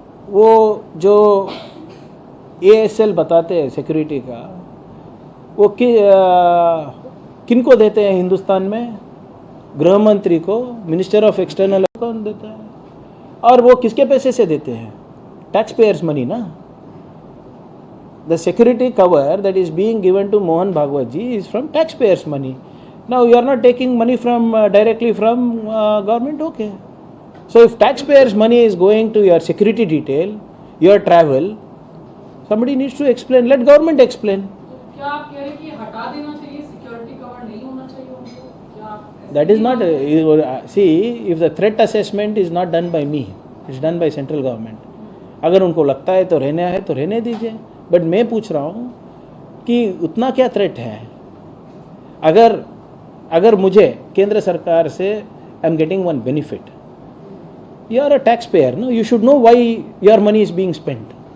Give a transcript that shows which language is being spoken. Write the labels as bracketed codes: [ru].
[hi] वो जो ASL बताते हैं सिक्योरिटी का, वो किनको देते हैं हिंदुस्तान में? गृह मंत्री को, मिनिस्टर ऑफ एक्सटर्नल कौन देता है? और वो किसके पैसे से देते हैं? टैक्स पेयर्स मनी ना. [en] The security cover that is being given to Mohan Bhagwat ji is from tax payers money. Now you are not taking money from directly from government, okay? So if taxpayers' money is going to your security detail, your travel, somebody needs to explain. Let government explain. [hi] क्या आप कह रहे हैं कि हटा देना चाहिए, security cover नहीं होना चाहिए उनको? क्या [en] That is not. See, if the threat assessment is not done by me, it's done by central government. [hi] अगर उनको लगता है तो रहने दीजिए. बट मैं पूछ रहा हूँ कि उतना क्या थ्रेट है? अगर मुझे केंद्र सरकार से [en] I am getting one benefit, you are a tax payer, no, you should know why your money is being spent.